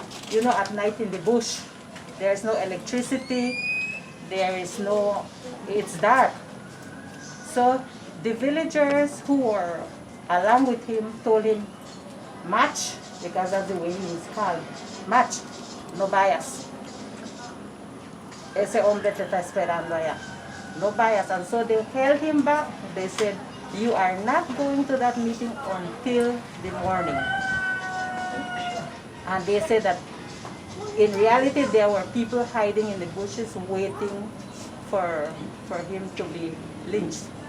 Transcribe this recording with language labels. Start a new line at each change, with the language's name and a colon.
English: You know, at night in the bush, there's no electricity, there is no, it's dark. So the villagers who were along with him told him, match, because that's the way he was called, match, no bias.
Spanish: Ese hombre te está esperando allá.
English: No bias. And so they held him back. They said, you are not going to that meeting until the morning. And they said that in reality there were people hiding in the bushes waiting for him to be lynched.